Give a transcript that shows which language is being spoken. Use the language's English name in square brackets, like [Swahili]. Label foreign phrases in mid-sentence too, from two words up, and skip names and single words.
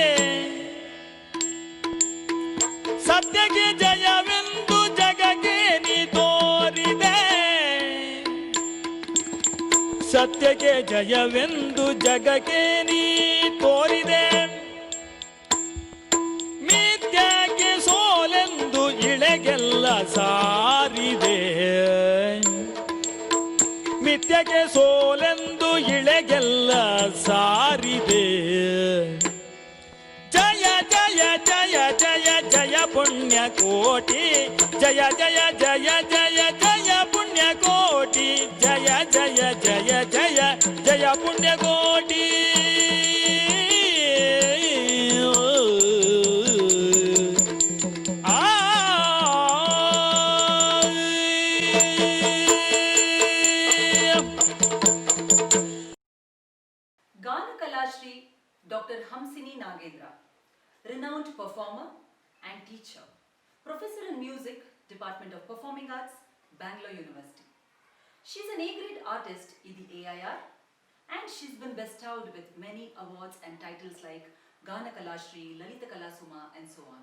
[Kannada] ಸತ್ಯಕ್ಕೆ ಜಯವೆಂದು ಜಗಕ್ಕೆ ನೀ ತೋರಿದೆ, ಸತ್ಯಕ್ಕೆ ಜಯವೆಂದು ಜಗಕ್ಕೆ ನೀ ತೋರಿದೆ. ಮಿಥ್ಯಕ್ಕೆ ಸೋಲೆಂದು ಇಳೆಗೆಲ್ಲ ಸಾರಿದೆ, ಮಿಥ್ಯಕ್ಕೆ ಸೋಲೆಂದು ಇಳೆಗೆಲ್ಲ ಸಾರಿದೆ. ಜಯ ಜಯ ಜಯ ಜಯ ಜಯ ಪುಣ್ಯಕೋಟಿ, ಜಯ ಜಯ ಜಯ ಜಯ ಜಯ ಪುಣ್ಯಕೋಟಿ, ಜಯ ಜಯ ಜಯ ಜಯ ಜಯ ಪುಣ್ಯಕೋಟಿ. [English] Gana Kalashri Dr. Hamsini Nagendra, renowned performer and teacher, professor in music, Department of Performing Arts, Bangalore University. She's an A-grade artist in the AIR and she's been bestowed with many awards and titles like Gana Kalashri, Lalita Kalasuma and so on.